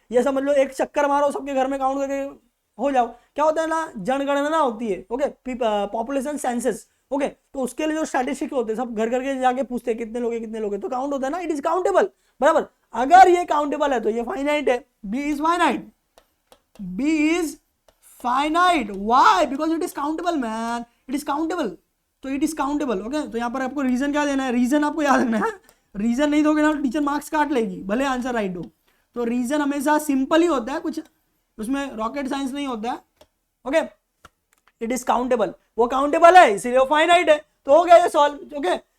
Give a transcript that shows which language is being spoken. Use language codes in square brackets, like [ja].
[hi] ये समझ लो एक चक्कर मारो सबके घर में काउंट करके हो जाओ। क्या होता है ना, जनगणना होती है, ओके, पॉपुलेशन सेंसस, ओके। तो उसके लिए जो स्टैटिस्टिक्स होते हैं सब घर घर के जाके पूछते हैं कितने लोग हैं, कितने लोग हैं, तो काउंट होता है ना, [en] it is countable, [hi] बराबर। अगर ये काउंटेबल है तो ये फाइनाइट है, [en] B is finite, B is finite. Why? Because it is countable, man. It is countable. तो it is countable. Okay? [hi] तो यहाँ पर आपको रीजन क्या देना है, रीजन आपको याद रखना है। रीजन नहीं दोगे ना तो टीचर मार्क्स काट लेगी, भले आंसर राइट हो। तो रीजन हमेशा सिंपल ही होता है, कुछ उसमें रॉकेट साइंस नहीं होता है, ओके। [en] it is countable, [hi] वो काउंटेबल है इसीलिए वो फाइनाइट है। तो हो गया ये सॉल्व, ओके।